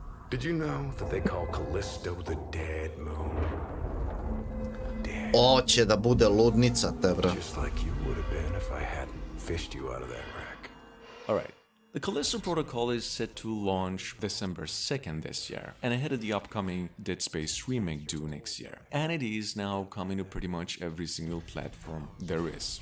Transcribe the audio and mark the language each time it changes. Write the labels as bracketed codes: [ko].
[en] Did you know that they call Callisto the Dead Moon? [sr] Ovo će da bude ludnica, te bro. [en] Just like you would have been if I hadn't fished you out of that wreck. Alright. The Callisto protocol is set to launch December 2nd this year, and ahead of the upcoming Dead Space remake due next year. And it is now coming to pretty much every single platform there is.